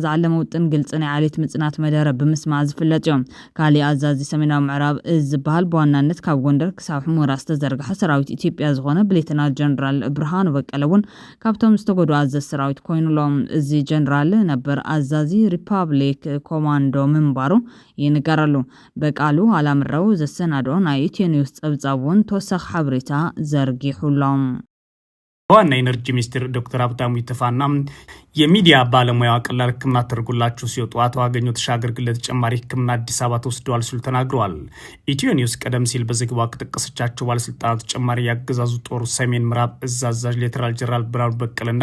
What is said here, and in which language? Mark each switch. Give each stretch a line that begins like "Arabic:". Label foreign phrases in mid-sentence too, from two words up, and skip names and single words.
Tigrinya: ዝዓለመ ውጥን ግልጽ ናይ ዓሌት ምጽናት መደረ ብምስማዕ ዝፍለጥ እዩ ካሊ ኣዛዚ ሰሜናዊ ምዕራብ እዚ ዝበሃል በዋናነት ካብ ጎንደር ክሳብ ሕሙራ ዝተዘርግሐ ሰራዊት ኢትዮጵያ ዝኾነ ብሌተናል ጀነራል ብርሃኑ በቀለ እውን ካብቶም ዝተጎዱ ኣዛዚ ሰራዊት ኮይኑሎም እዚ ጀነራል ነበር ኣዛዚ ሪፐብሊክ ኮማንዶ ምንባሩ ይንገራሉ በቃሉ አላምረው ዘሰናዶ ናይ ኢትዮ ኒውስ ጸብጻቡን ተወሳኺ ሓበሬታ ዘርጊሑሎም
Amharic: ዋና ኢነርጂ ሚኒስትር ዶክተር አብታሙ ይተፋና የሚዲያ ባለሙያ ቀላል ህክምና ተደርጎላቸው ሲወጡ አቶ አገኘሁ ተሻገር ግን ለተጨማሪ ህክምና አዲስ አበባ ተወስደዋል ሲሉ ተናግረዋል። ኢትዮ ኒውስ ቀደም ሲል በዘገባው ከተጠቀሰቻቸው ባለስልጣናት ተጨማሪ ያገዛዙ ጦር ሰሜን ምዕራብ እዝ አዛዥ ሌተናል ጀነራል ብርሃኑ በቀለና